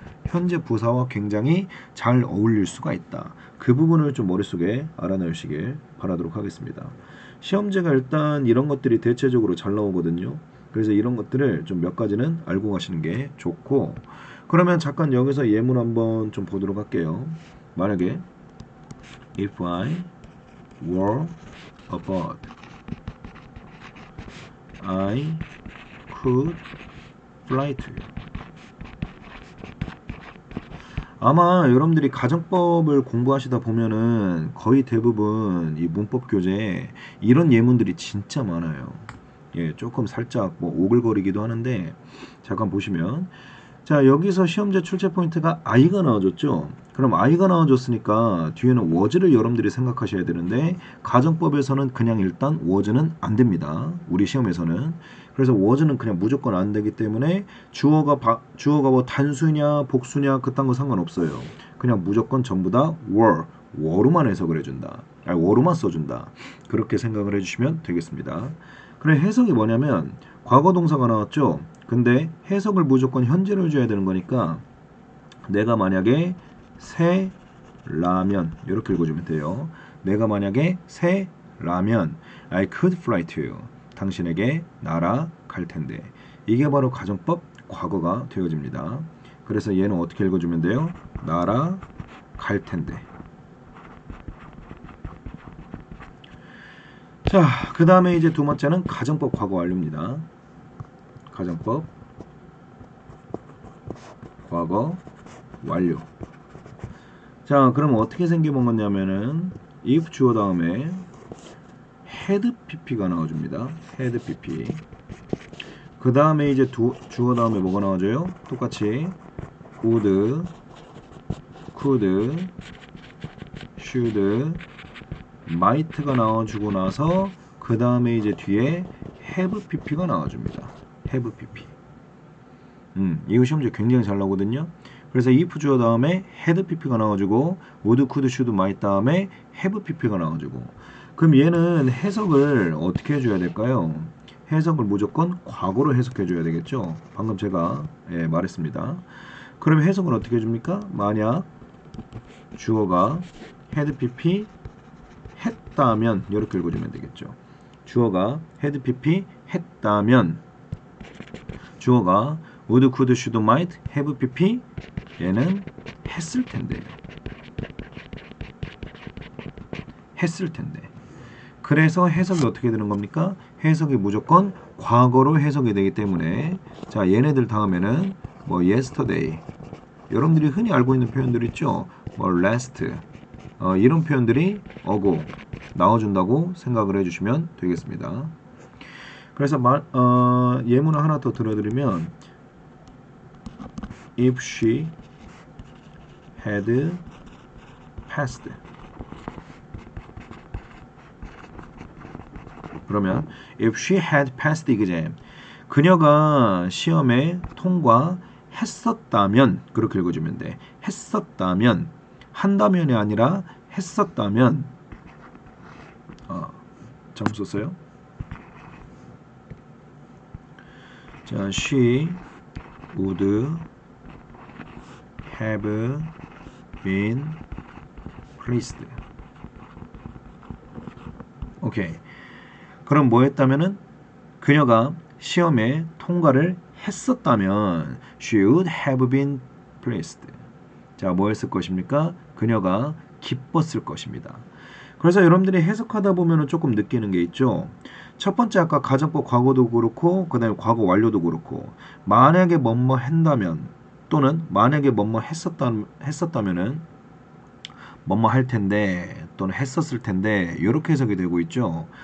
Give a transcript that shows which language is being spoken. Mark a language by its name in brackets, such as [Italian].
[Korean] 현재 부사와 굉장히 잘 어울릴 수가 있다. 그 부분을 좀 머릿속에 알아놓으시길 바라도록 하겠습니다. 시험제가 일단 이런 것들이 대체적으로 잘 나오거든요. 그래서 이런 것들을 좀 몇 가지는 알고 가시는 게 좋고 그러면 잠깐 여기서 예문 한번 좀 보도록 할게요. 만약에 [English] if I were a bird, I could fly to you. [Korean] 아마 여러분들이 가정법을 공부하시다 보면은 거의 대부분 이 문법 교재에 이런 예문들이 진짜 많아요. 예, 조금 살짝 뭐 오글거리기도 하는데 잠깐 보시면 자, 여기서 시험제 출제 포인트가 I가 나와줬죠. 그럼 I가 나와줬으니까 뒤에는 was를 여러분들이 생각하셔야 되는데 가정법에서는 그냥 일단 was는 안 됩니다. 우리 시험에서는. 그래서 was는 그냥 무조건 안 되기 때문에 주어가 뭐 단수냐 복수냐 그딴 거 상관없어요. 그냥 무조건 전부 다 were로만 해석을 해준다. 아니, were로만 써준다. 그렇게 생각을 해주시면 되겠습니다. 그래 해석이 뭐냐면 과거 동사가 나왔죠. 근데 해석을 무조건 현재로 해줘야 되는 거니까 내가 만약에 새 라면 이렇게 읽어주면 돼요. 내가 만약에 새 라면 [English] I could fly to you. [Korean] 당신에게 날아갈 텐데. 이게 바로 가정법 과거가 되어집니다. 그래서 얘는 어떻게 읽어주면 돼요? 날아갈 텐데. 자, 그 다음에 이제 두 번째는 가정법 과거 완료입니다. 가정법 과거 완료. 자, 그럼 어떻게 생겨본 거냐면은 if 주어 다음에 had pp가 나와줍니다. [English] had pp. [Korean] 그 다음에 이제 주어 다음에 뭐가 나와줘요? 똑같이 would, could, should, might가 나와주고 나서 그 다음에 이제 뒤에 have pp가 나와줍니다. [English] have pp. [Korean] 이거 시험제 굉장히 잘 나오거든요. 그래서 if 주어 다음에 had pp가 나와주고 would, could, should, might 다음에 have pp가 나와주고. 그럼 얘는 해석을 어떻게 해줘야 될까요? 해석을 무조건 과거로 해석해줘야 되겠죠. 방금 제가 말했습니다. 그럼 해석을 어떻게 해줍니까? 만약 주어가 had pp 했다면 이렇게 읽어주면 되겠죠. 주어가 had pp 했다면 주어가 would, could, should, might, have pp 얘는 했을 텐데. 했을 텐데. 그래서 해석이 어떻게 되는 겁니까? 해석이 무조건 과거로 해석이 되기 때문에 자, 얘네들 다음에는 뭐 yesterday 여러분들이 흔히 알고 있는 표현들 있죠? 뭐 last 이런 표현들이 ago 나와준다고 생각을 해주시면 되겠습니다. 그래서 예문을 하나 더 들어드리면 [English] if she had passed [Korean] 그러면 [English] if she had passed the exam [Korean] 그녀가 시험에 통과했었다면 그렇게 읽어주면 돼. 했었다면 한다면이 아니라 했었다면 잘못 썼어요. 자, [English] she would have been pleased. [Korean] 오케이. 그럼 뭐 했다면은 그녀가 시험에 통과를 했었다면 [English] she would have been pleased. [Korean] 자, 뭐 했을 것입니까? 그녀가 기뻤을 것입니다. 그래서 여러분들이 해석하다 보면은 조금 느끼는 게 있죠. 첫 번째 아까 가정법 과거도 그렇고 그다음에 과거 완료도 그렇고 만약에 뭐뭐 한다면 또는 만약에 뭐뭐 했었다면은 뭐뭐 할 텐데 또는 했었을 텐데 이렇게 해석이 되고 있죠.